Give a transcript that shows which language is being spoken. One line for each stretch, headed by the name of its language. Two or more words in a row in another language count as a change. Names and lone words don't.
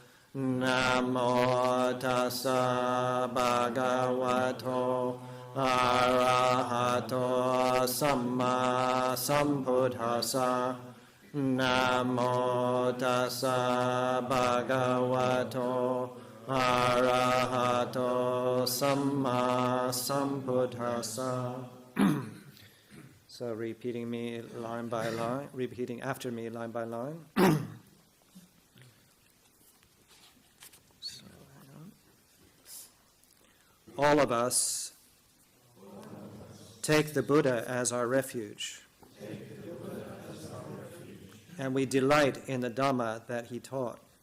Pali: Namo Tassa Bhagavato Arahato Samma Sambuddhassa Namo Tassa Bhagavato Arahato Samma Sambuddhassa.
English: So repeating me line by line, repeating after me line by line. All of us take the Buddha as our refuge, and we delight in the Dhamma that he taught.